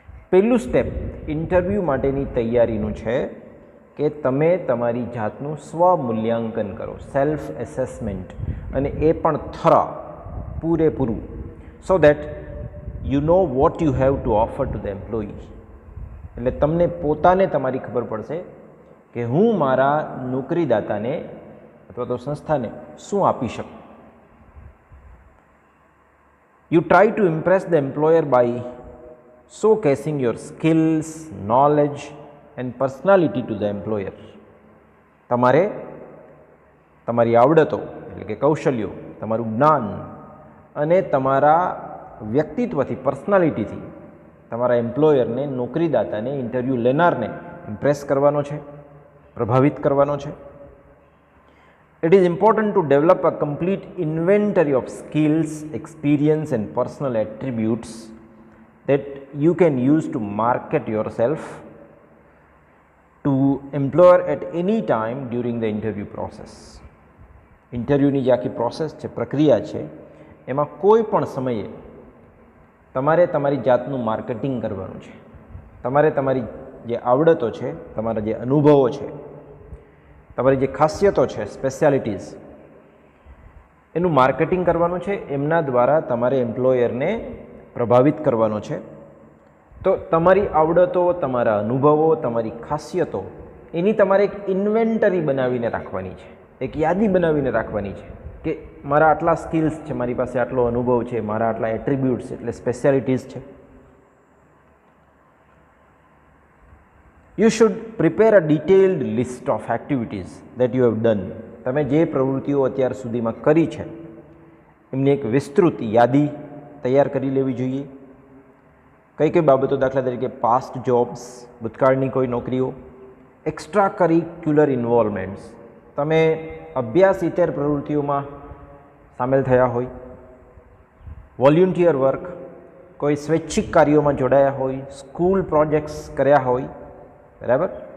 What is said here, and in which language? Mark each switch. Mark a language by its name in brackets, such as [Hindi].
[Gujarati] પહેલું step interview માટેની તૈયારીનું છે કે તમે તમારી જાતનું સ્વમૂલ્યાંકન કરો, સેલ્ફ એસેસમેન્ટ, અને એ પણ થરો, પૂરેપૂરું. [English] So that you know what you have to offer to the employee. [Gujarati] એટલે તમને પોતાને તમારી ખબર પડશે કે હું મારા નોકરીદાતાને અથવા તો સંસ્થાને શું આપી શકું. [English] You try to impress the employer by showcasing your skills, knowledge and personality to the employer. [Gujarati] તમારે તમારી આવડતો એટલે કે કૌશલ્યો, તમારું જ્ઞાન અને તમારા વ્યક્તિત્વથી, પર્સનાલિટીથી તમારા એમ્પ્લોયરને, નોકરીદાતાને, ઇન્ટરવ્યૂ લેનારને ઇમ્પ્રેસ કરવાનો છે, પ્રભાવિત કરવાનો છે. [English] It is important to develop a complete inventory of skills, experience and personal attributes that you can use to market yourself to employer at any time during the interview process. [Gujarati] ઇન્ટરવ્યૂની જે આખી process છે, પ્રક્રિયા છે, એમાં કોઈ પણ સમયે તમારે તમારી જાતનું માર્કેટિંગ કરવાનું છે. તમારે તમારી જે આવડતો છે, તમારા જે અનુભવો છે, તમારી જે ખાસિયતો છે, સ્પેશિયાલિટીઝ, એનું માર્કેટિંગ કરવાનું છે. એમના દ્વારા તમારે એમ્પ્લોયરને પ્રભાવિત કરવાનો છે. તો તમારી આવડતો, તમારા અનુભવો, તમારી ખાસિયતો, એની તમારે એક ઇન્વેન્ટરી બનાવીને રાખવાની છે, એક યાદી બનાવીને રાખવાની છે કે મારા આટલા સ્કિલ્સ છે, મારી પાસે આટલો અનુભવ છે, મારા આટલા એટ્રીબ્યુટ્સ એટલે સ્પેશિયાલિટીઝ છે. [English] You should prepare a detailed list of activities that you have done [Gujarati] તમે જે પ્રવૃત્તિઓ અત્યાર સુધીમાં કરી છે એમની એક વિસ્તૃત યાદી તૈયાર કરી લેવી જોઈએ. કઈ કઈ બાબતો, દાખલા તરીકે પાસ્ટ જોબ્સ, ભૂતકાળની કોઈ નોકરીઓ, એક્સ્ટ્રા કરિક્યુલર ઇન્વોલ્વમેન્ટ્સ, તમે અભ્યાસ ઇતર પ્રવૃત્તિઓમાં સામેલ થયા હોય, વોલ્યુન્ટિયર વર્ક, કોઈ સ્વૈચ્છિક કાર્યોમાં જોડાયા હોય, સ્કૂલ પ્રોજેક્ટ્સ કર્યા હોય, બરાબર.